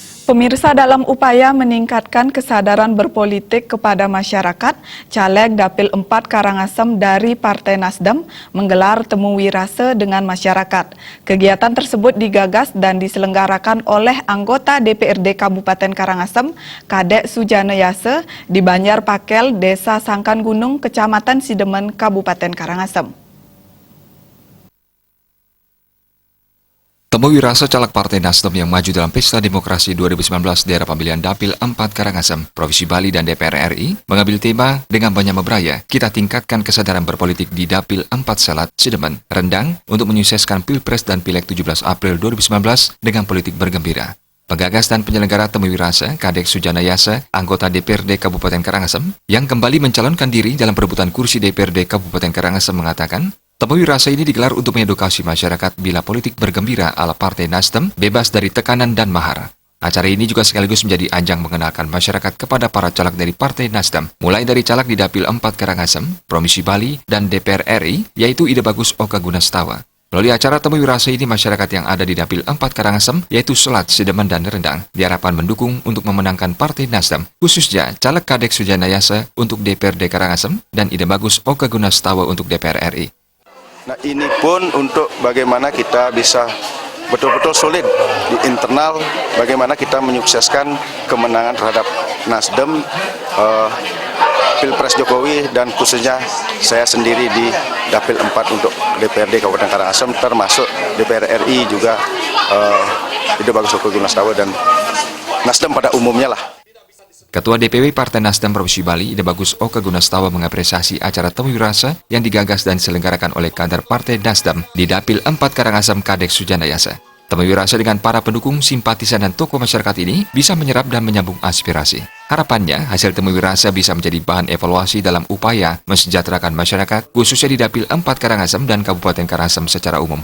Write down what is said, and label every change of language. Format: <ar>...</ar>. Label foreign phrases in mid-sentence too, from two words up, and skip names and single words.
<id>Pemirsa, dalam upaya meningkatkan kesadaran berpolitik kepada masyarakat, Caleg Dapil 4 Karangasem dari Partai Nasdem menggelar temu wirase dengan masyarakat. Kegiatan tersebut digagas dan diselenggarakan oleh anggota DPRD Kabupaten Karangasem, Kadek Sujana Yase, di Banjar Pakel, Desa Sangkan Gunung, Kecamatan Sidemen, Kabupaten Karangasem. Temu wirase caleg Partai Nasdem yang maju dalam Pesta Demokrasi 2019 daerah pemilihan Dapil 4 Karangasem, Provinsi Bali dan DPR RI mengambil tema dengan banyak memberaya, kita tingkatkan kesadaran berpolitik di Dapil 4 Selat, Sidemen, Rendang untuk menyukseskan Pilpres dan Pileg 17 April 2019 dengan politik bergembira. Penggagas dan penyelenggara temu wirase, Kadek Sujana Yase, anggota DPRD Kabupaten Karangasem, yang kembali mencalonkan diri dalam perebutan kursi DPRD Kabupaten Karangasem mengatakan, temu wirase ini digelar untuk mengedukasi masyarakat bila politik bergembira ala Partai Nasdem bebas dari tekanan dan mahar. Acara ini juga sekaligus menjadi ajang mengenalkan masyarakat kepada para caleg dari Partai Nasdem, mulai dari caleg di Dapil 4 Karangasem, Provinsi Bali, dan DPR RI, yaitu Ide Bagus Oka Gunastawa. Melalui acara temu wirase ini, masyarakat yang ada di Dapil 4 Karangasem, yaitu Selat, Sidemen, dan Rendang, diharapkan mendukung untuk memenangkan Partai Nasdem, khususnya caleg Kadek Sujana Yase untuk DPRD Karangasem dan Ide Bagus Oka Gunastawa untuk DPR RI. Nah, ini pun untuk bagaimana kita bisa betul-betul solid di internal, bagaimana kita menyukseskan kemenangan terhadap Nasdem, Pilpres Jokowi, dan khususnya saya sendiri di Dapil 4 untuk DPRD Kabupaten Karangasem, termasuk DPR RI juga Ide Bagus Oka Gunastawa dan Nasdem pada umumnya lah. Ketua DPW Partai Nasdem Provinsi Bali, Ide Bagus Oka Gunastawa mengapresiasi acara temu wirase yang digagas dan diselenggarakan oleh kader Partai Nasdem di Dapil 4 Karangasem, Kadek Sujana Yase. Temu wirase dengan para pendukung, simpatisan, dan tokoh masyarakat ini bisa menyerap dan menyambung aspirasi. Harapannya, hasil temu wirase bisa menjadi bahan evaluasi dalam upaya mensejahterakan masyarakat, khususnya di Dapil 4 Karangasem dan Kabupaten Karangasem secara umum.</id>